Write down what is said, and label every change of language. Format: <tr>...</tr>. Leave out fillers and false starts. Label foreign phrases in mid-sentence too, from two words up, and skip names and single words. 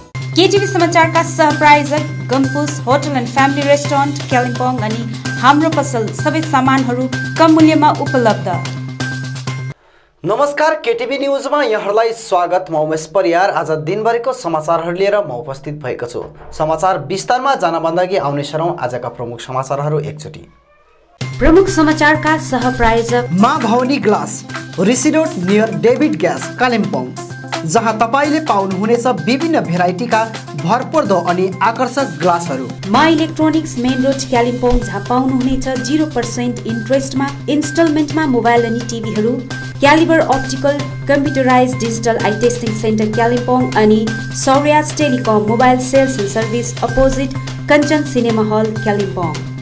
<ne>केटीभी समाचारका सहप्रायोजक गम्पुस होटल एन्ड फ्यामिली रेस्टुरेन्ट कालिम्पोङ अनि हाम्रो पसल सबै सामानहरू कम मूल्यमा उपलब्ध। नमस्कार, केटीभी न्युजमा यहाँहरूलाई स्वागत। म उमेश परियार। आज दिनभरिको समाचारहरू लिएर म उपस्थित भएको छु। समाचार विस्तारमा जानभन्दा अघि आउने छौं आजका प्रमुख समाचारहरू एकचोटि। प्रमुख समाचारका सहप्रायोजक माँ भवानी ग्लास, ऋषि रोड नियर डेभिड ग्यास कालिम्पोङ, जहाँ तपाईले पाउनुहुनेछ विभिन्न भेराइटीका भरपर्दो अनि आकर्षक ग्लासहरू। मा इलेक्ट्रोनिक्स मेन रोड कालिम्पोङ, जहाँ पाउनुहुनेछ 0% इन्ट्रेस्टमा इन्स्टलमेन्टमा मोबाइल अनि टिभीहरू। क्यालिबर अप्टिकल कम्प्युटराइज डिजिटल आई टेस्टिङ सेन्टर कालिम्पोङ अनि सौर्याज टेलिकम मोबाइल सेल्स एन्ड सर्भिस अपोजिट कञ्चन सिनेमा हल कालिम्पोङ।</ne>